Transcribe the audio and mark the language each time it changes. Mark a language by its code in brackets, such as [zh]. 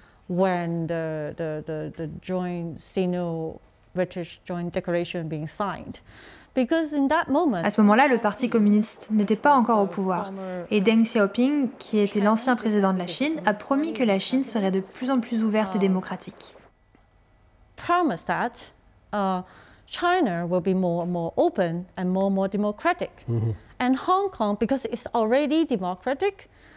[en] When the joint Sino-British joint declaration being signed. [fr] À ce moment-là, le Parti communiste n'était pas encore au pouvoir. Et Deng Xiaoping, qui était l'ancien président de la Chine, a promis que la Chine serait de plus en plus ouverte et démocratique. [en] Promise that China will be more open and more democratic. And Hong Kong, because it's already democratic,